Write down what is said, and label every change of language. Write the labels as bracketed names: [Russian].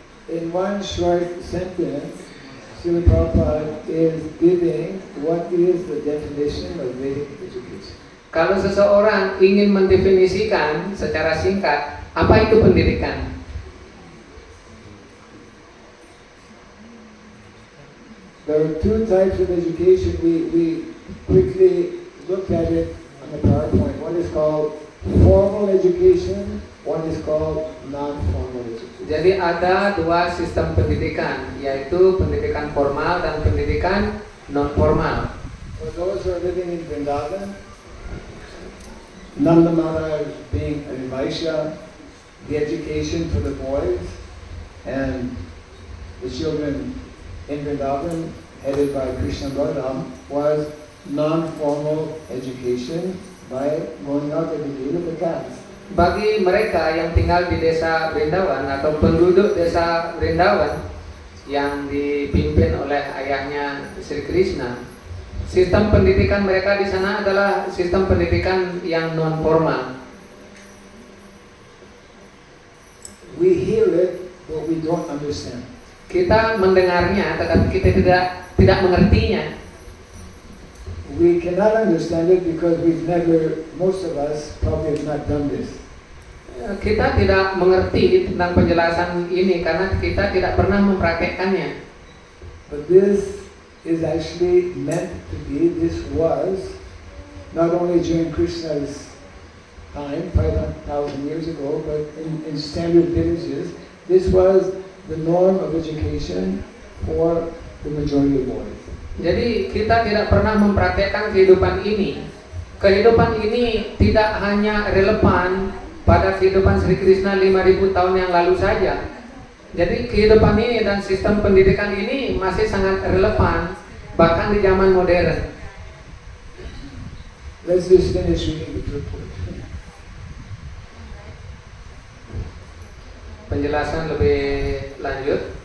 [English] In one short sentence, Srila Prabhupada is giving what is the definition of Vedic education. [Indonesian] Kalau seseorang ingin mendefinisikan secara singkat apa itu pendidikan, [English] there are two types of education. We quickly looked at it on the PowerPoint. One is called formal education, one is called non-formal education. [Indonesian] jadi ada dua sistem pendidikan, yaitu pendidikan formal dan pendidikan non formal. [English] For those who are living in Vrindavan, Nanda Maharaj being a Vaishya, the education for the boys and the children in Vrindavan, headed by Krishna Balaram, was non-formal education by going out every day with the calves. [Indonesian] Bagi mereka yang tinggal di desa Vrindavan atau penduduk desa Vrindavan yang dipimpin oleh ayahnya Sri Krishna, sistem pendidikan mereka di sana adalah sistem pendidikan yang non formal. [English] We hear it, but we don't understand. [Indonesian] Kita mendengarnya, tetapi kita tidak mengertinya. [English] We cannot understand it because most of us probably have not done this. [Indonesian] Kita tidak mengerti tentang penjelasan ini karena kita tidak pernah mempraktekkannya. [English] But this is actually meant to be, this was, not only during Krishna's time, 5,000 years ago, but in standard villages, this was the norm of education for the majority of boys. [Indonesian] Jadi kita tidak pernah mempraktekkan kehidupan ini. Kehidupan ini tidak hanya relevan pada kehidupan Sri Krishna 5.000 tahun yang lalu saja. Jadi kehidupan ini dan sistem pendidikan ini masih sangat relevan bahkan di zaman modern. [English] Let's just finish reading the report. [Indonesian] Penjelasan lebih lanjut.